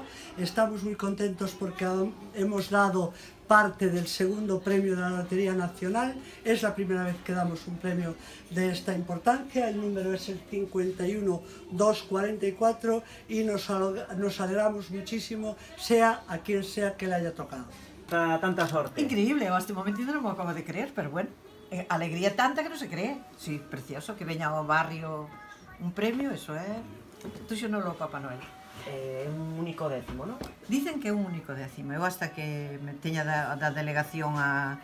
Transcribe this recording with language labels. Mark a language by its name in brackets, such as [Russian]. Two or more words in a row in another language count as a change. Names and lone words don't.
[Spanish] Estamos muy contentos porque hemos dado parte del segundo premio de la Lotería Nacional. Es la primera vez que damos un premio de esta importancia. El número es el 51244 y nos alegramos muchísimo, sea a quien sea que le haya tocado. [Galician] Tanta sorte. Increíble, eu este momentito non me acabo de creer, pero bueno, alegría tanta que non se cree. Sí, precioso, que veña ao barrio un premio, eso é... Tuxonolo o Papá Noel. [Spanish] Un único décimo, ¿no? Dicen que [Galician] é un único décimo, eu [Spanish] hasta que [Galician] me teña da delegación a...